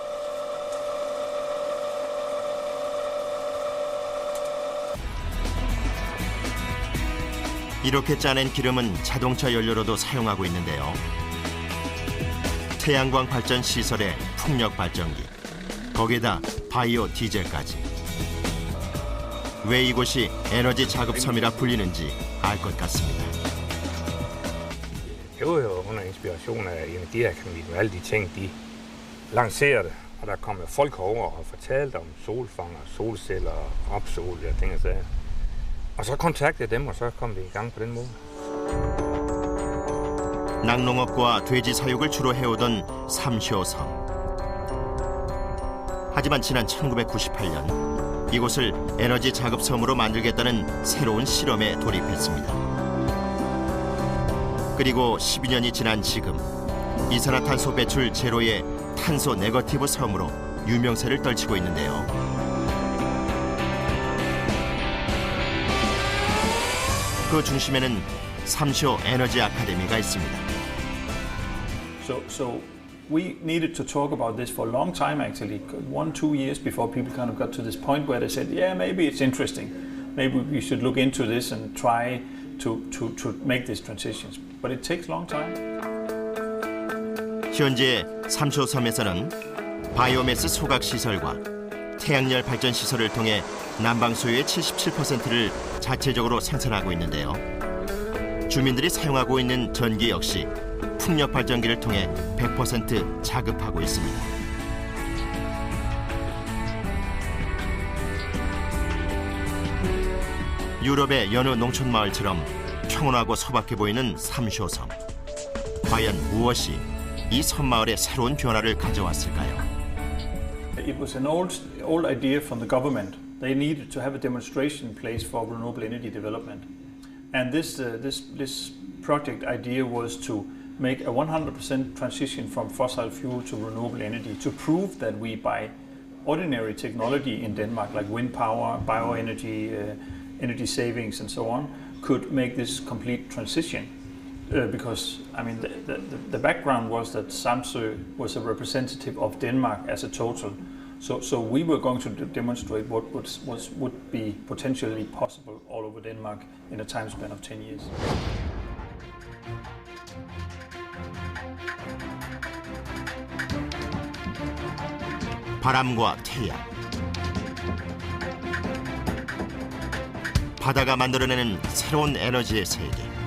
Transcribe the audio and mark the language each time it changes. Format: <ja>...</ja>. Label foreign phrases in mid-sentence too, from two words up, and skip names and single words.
<ko>이렇게 짜낸 기름은 자동차 연료로도 사용하고 있는데요. 태양광 발전 시설에 풍력 발전기, 거기에다 바이오 디젤까지. 왜 이곳이 에너지 자급섬이라 불리는지 알 것 같습니다.</ko> <da>Det var jo under inspiration af Energiakademiet, hvor alle de ting, de lancerede. Og der kom jo folk over og fortalte om solfanger, solceller, opsol og ting og sager. Og så kontaktede jeg dem, og så kom det i gang på den måde.</da> <ko>낙농업과 돼지 사육을 주로 해오던 삼쇼섬. 하지만 지난 1998년 이곳을 에너지 자급섬으로 만들겠다는 새로운 실험에 돌입했습니다. 그리고 12년이 지난 지금 이산화탄소 배출 제로의 탄소 네거티브 섬으로 유명세를 떨치고 있는데요. 그 중심에는 삼쇼 에너지 아카데미가 있습니다.</ko> <en>So we needed to talk about this for a long time, actually, 1-2 years before people kind of got to this point where they said, yeah, maybe it's interesting. Maybe we should look into this and try to make these transitions. But it takes a long time.</en> <ko>현재 삼쇼섬에서는 바이오매스 소각 시설과 태양열 발전 시설을 통해 난방 수요의 77%를 자체적으로 생산하고 있는데요. 주민들이 사용하고 있는 전기 역시 풍력 발전기를 통해 100% 자급하고 있습니다. 유럽의 여느 농촌 마을처럼 평온하고 소박해 보이는 삼쇼섬. 과연 무엇이 이 섬마을의 새로운 변화를 가져왔을까요?</ko> <en>It was an old idea from the government. They needed to have a demonstration place for renewable energy development. And this project idea was to make a 100% transition from fossil fuel to renewable energy to prove that we, by ordinary technology in Denmark, like wind power, bioenergy, energy savings and so on, could make this complete transition. Because, I mean, the background was that Samsø was a representative of Denmark as a total. So we were going to demonstrate what would be potentially possible all over Denmark in a time span of 10 years.</en> <ko>바람과 태양, 바다가 만들어내는 새로운 에너지의 세계.</ko>